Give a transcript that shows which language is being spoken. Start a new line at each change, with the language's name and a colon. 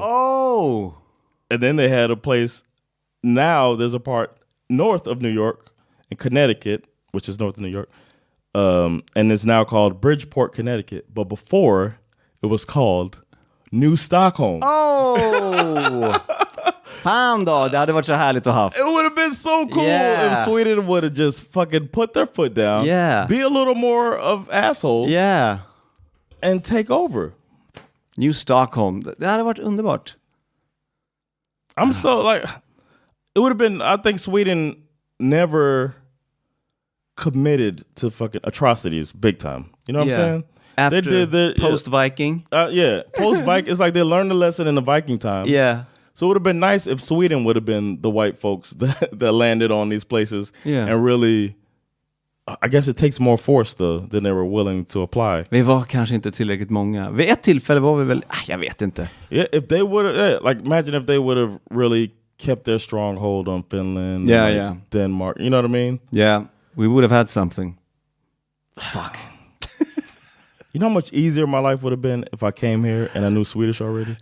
English: Oh. And then they had a place, now there's a part north of New York in Connecticut, which is north of New York, and it's now called Bridgeport, Connecticut. But before, it was called New Stockholm. Oh!
Swedish: Fan då, det hade varit så härligt att ha.
English: It would have been so cool if Sweden would have just fucking put their foot down, be a little more of assholes, and take over.
Swedish: New Stockholm, det hade varit underbart.
English: I'm so like, it would have been, I think Sweden never committed to fucking atrocities big time. You know what I'm saying? After they did post-Viking? Post-Viking. It's like they learned a lesson in the Viking time. Yeah. So it would have been nice if Sweden would have been the white folks that landed on these places and really, I guess it takes more force though than they were willing to apply.
Swedish: Vi var kanske inte tillräckligt många. Vid ett tillfälle var vi väl, jag vet inte.
English: Yeah, if they would have, imagine if they would have really kept their stronghold on Finland, Denmark, you know what I mean? Yeah, we would have had something. Fuck. You know how much easier my life would have been if I came here and I knew Swedish already?